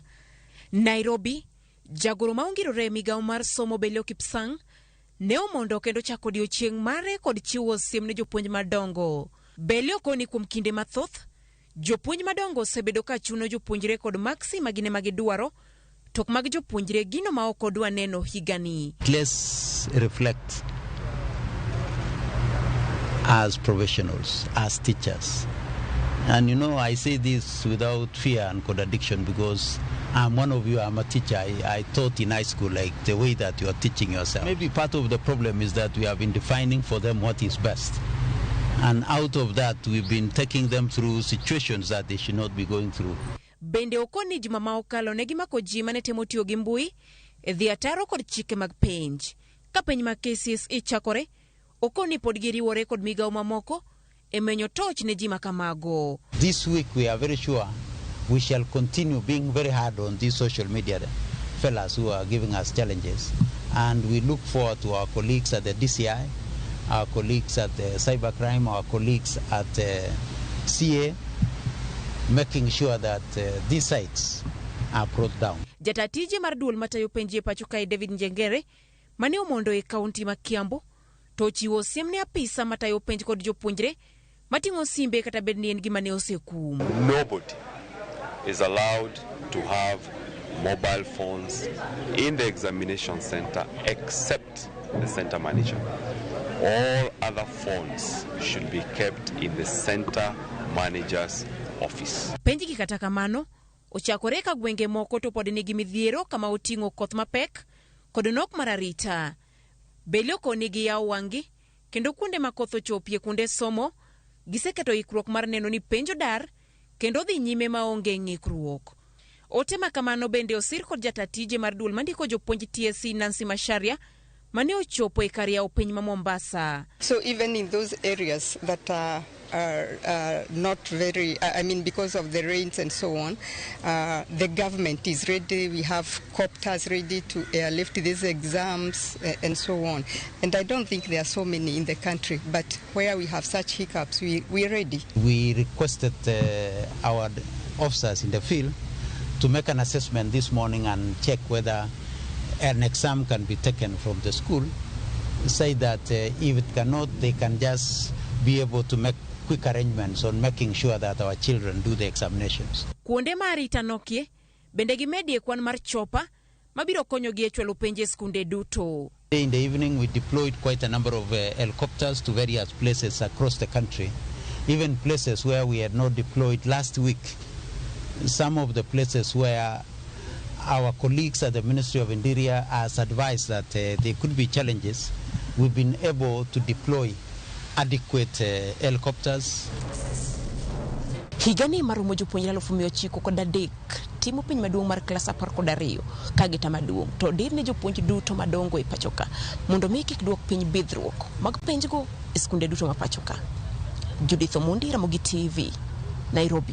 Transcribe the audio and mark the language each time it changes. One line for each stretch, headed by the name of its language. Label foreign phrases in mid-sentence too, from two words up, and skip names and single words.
Luo (Kenya and Tanzania): Nairobi, jagoro ma ongirore migao mar somo Belio Kipsang ne omondo kendo chako odiochieng' mare kod chiwo siem ne jopuonj madongo. Belio koni kuom kinde mathoth, jopuonj madongo osebedo ka chuno jopuonjre kod maksi magine magidwaro tok mag jopuonjre gino ma ok odwa neno higani.
English: Let's reflect as professionals, as teachers. And you know, I say this without fear and contradiction because I'm one of you, I'm a teacher. I taught in high school like the way that you are teaching yourself. Maybe part of the problem is that we have been defining for them what is best. And out of that, we've been taking them through situations that they should not be going through.
Luo (Kenya and Tanzania): Bende okoni juma ma okalo ne gimako ji mane temo tiyo gi mbui e dhi ataro kod chike mag penj. Ka penj mag KCSE chakore, okoni pod giriwore kod migao mamoko e menyo toch ne ji makamago.
English: This week we are very sure we shall continue being very hard on these social media fellas who are giving us challenges. And we look forward to our colleagues at the DCI, our colleagues at the cybercrime, our colleagues at CA, making sure that these sites are brought down.
Luo (Kenya and Tanzania): Jatatije mar duol matayo penji pacho kae David Njengere mane omondo e kaunti ma Kiambu to chiwo siem ne apisa matayo penj kod jopuonjre matingo simbe kata bedni en gima ne osekum.
English: Nobody is allowed to have mobile phones in the examination center except the center manager. All other phones should be kept in the center manager's office.
Luo (Kenya and Tanzania): Penji gi kata kamano ochakore ka gwenge moko to pod nigi midhiero kama oting'o koth mapek kod nok mararita. Belio koni gi yaw wangi kendo kuonde ma koth ochopie kuonde somo giseketo ikruok mar neno ni penjo dar kendo dhi nyime ma onge ng'ikruok. Ote makamano bende osir kod jatatije mar duol mandiko jopuonj TSC Nancy Masharia mane ochopo e kar yaw piny ma Mombasa.
English: So even in those areas that are not very, because of the rains and so on, the government is ready. We have copters ready to airlift these exams and so on. And I don't think there are so many in the country, but where we have such hiccups, we're ready. We requested our officers in the field to make an assessment this morning and check whether an exam can be taken from the school. Say that if it cannot, they can just be able to make quick arrangements on making sure that our children do the examinations.
Luo (Kenya and Tanzania): Kuonde marita nokie, bende gimedie kwan mar chopa, mabiro konyo gi e chwalo penje skunde duto.
English: In the evening, we deployed quite a number of helicopters to various places across the country, even places where we had not deployed last week. Some of the places where our colleagues at the Ministry of Interior has advised that there could be challenges, we've been able to deploy adequate helicopters.
Luo (Kenya and Tanzania): Higani marumo jopuonjre 9,000 kod adek timo piny maduong' mar klas 12 kagita maduong' to dir ne jopuonj duto madongo e pachoka mondo mi kik duok piny bidhruok mag penjgo e skunde duto ma pachoka. Judith Omondi, Ramogi TV, Nairobi.